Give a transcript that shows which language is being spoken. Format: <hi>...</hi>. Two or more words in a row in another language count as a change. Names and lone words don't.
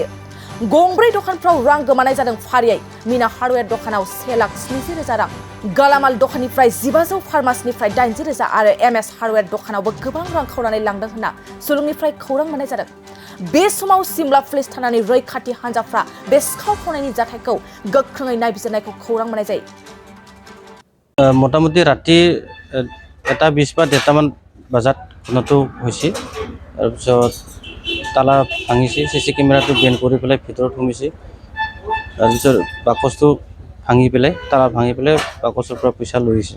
<brx>गंब्रै दखानफ्राव रां गोमानाय जादों फारियै मीना हार्डवेयर दखानाव 1,70,000 रां, गालामाल दखाननिफ्राय 1500, फार्मासिनिफ्राय 80,000 आरो MS हार्डवेयर दखानावबो गोबां रां खावनानै लांदों होनना सुलुंनिफ्राय खौरां मोननाय जादों। बे समाव सिमला पुलिस थानानि रैखाथि हान्जाफ्रा बे सिखाव खावनायनि जाथायखौ गोख्रोङै नायबिजिरनायखौ खौरां मोननाय जायो।</brx> <as>মোটামুটি ৰাতি 1:20 বা 1:30মান বজাত ঘটনাটো হৈছে। তাৰপিছত তালা ভাঙিছে, CC কেমেৰাটো বেন কৰি পেলাই ভিতৰত সোমাইছে। তাৰপিছত বাকচটো ভাঙি পেলাই তালা ভাঙি পেলাই বাকচৰ পৰা পইচা লৈ গৈছে।</as>